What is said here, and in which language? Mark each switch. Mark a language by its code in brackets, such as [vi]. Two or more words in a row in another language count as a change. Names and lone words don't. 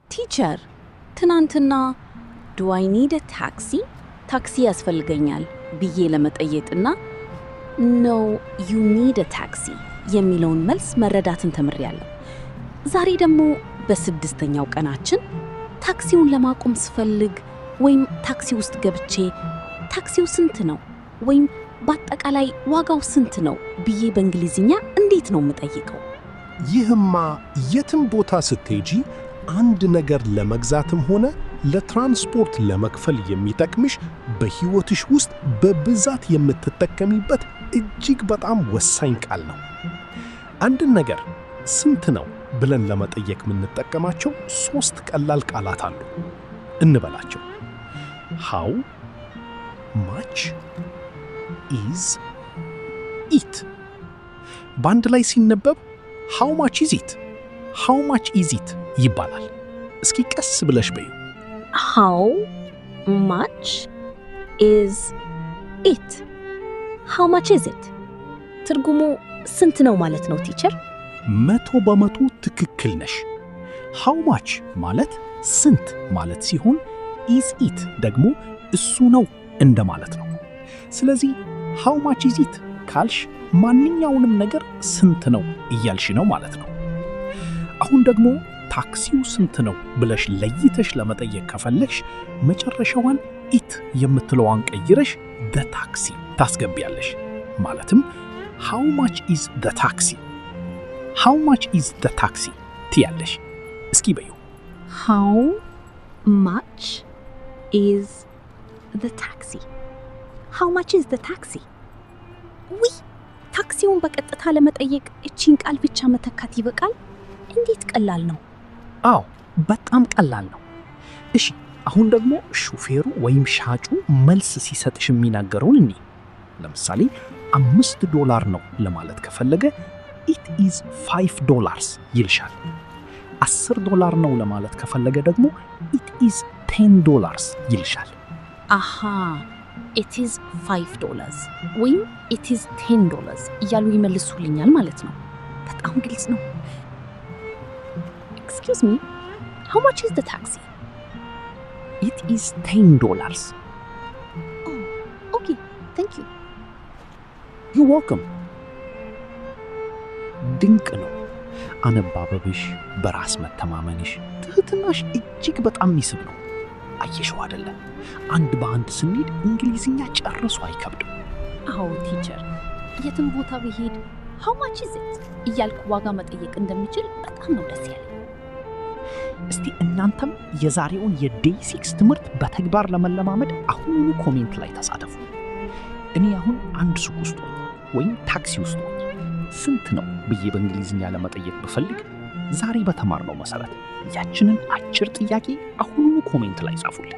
[am] ቲቸር ትናንትና [en] do I need a taxi [am] ታክሲ ያስፈልገኛል ብዬ ለመጠየቅና [en] no you need a taxi [am] የሚለውን መልስ መረዳትን ተምሬያለሁ። ዛሬ ደግሞ በስድስተኛው ቀናችን ታክሲውን ለማቆም ስፈልግ ወይም ታክሲ ውስጥ ገብቼ ታክሲው ስንት ነው ወይም በአጠቃላይ ዋጋው ስንት ነው ብዬ በእንግሊዝኛ እንዴት ነው የምጠይቀው? ይህማ የትም ቦታ ስትሄጂ አንድ ነገር ለመግዛትም ሆነ ለትራንስፖርት ለመክፈል የሚጠቅምሽ በሕይወትሽ ውስጥ በብዛት የምትጠቀሚበት እጅግ በጣም ወሳኝ ቃል ነው። አንድን ነገር ስንት ነው ብለን ለመጠየቅ የምንጠቀማቸው 3 ቀላል ቃላት አሉ። እንበላቸው። how [en] much is it [am] በአንድ ላይ ሲነበብ [en] how much is it how much is it [am] ይባላል። እስኪ ቀስ ብለሽ በዩ። [en] how much is it how much is it [am] ትርጉሙ ስንት ነው ማለት ነው ቲቸር? 100% ትክክል ነሽ። [en] how much [am] ማለት ስንት ማለት ሲሆን [en] is it [am] ደግሞ እሱ ነው እንደማለት ነው። ስለዚህ [en] how much is it [am] ካልሽ ማንኛውንም ነገር ስንት ነው እያልሽ ነው ማለት ነው። አሁን ደግሞ ታክሲው ስንት ነው ብለሽ ለይተሽ ለመጠየቅ ከፈለግሽ መጨረሻዋን it የምትለዋን ቀይረሽ [en] the taxi [am] ታስገቢያለሽ። ማለትም [en] how much is the taxi how much is the taxi [am] ትያለሽ። እስኪ በዩ። [en] how much is the taxi how much is the taxi [am] ዊ ታክሲውን በቀጥታ ለመጠየቅ እቺን ቃል ብቻ መተካት ይበቃል? እንዴት ቀላል ነው! አዎ በጣም ቀላል ነው። እሺ አሁን ደግሞ ሹፌሩ ወይም ሻጩ መልስ ሲሰጥሽ የሚናገረውን እንይ። ለምሳሌ $5 ነው ለማለት ከፈለገ [en] it is $5 [am] ይልሻል። $10 ነው ለማለት ከፈለገ ደግሞ [en] it is $10 [am] ይልሻል። አሃ [en] it is $5 [am] ወይም [en] it is $10 [am] እያሉ ይመልሱልኛል ማለት ነው። በጣም ግልጽ ነው። [en] Excuse me, how much is the taxi? It is $10. Oh, okay, thank you. You're welcome. [am] ድንቅ ነው። አነባበብሽ፣ በራስ መተማመንሽ፣ ትህትናሽ እጅግ በጣም የሚስብ ነው። አየሽው አይደለ? አንድ በአንድ ስንሄድ እንግሊዝኛ ጨርሶ አይከብድም። አዎ ቲቸር፣ የትም ቦታ ብሄድ [en] how much is it [am] እያልኩ ዋጋ መጠየቅ እንደምችል በጣም ነው ደስ ያለኝ። እስቲ እናንተም የዛሬውን የዴይ 6 ትምህርት በተግባር ለመለማመድ አሁኑኑ ኮሜንት ላይ ተሳተፉ። እኔ አሁን አንድ ሱቅ ውስጥ ወይም ታክሲ ውስጥ ስንት ነው ብዬ በእንግሊዝኛ ለመጠየቅ ብፈልግ ዛሬ በተማርነው መሰረት ያችንን አጭር ጥያቄ አሁኑኑ ኮሜንት ላይ ጻፉልን።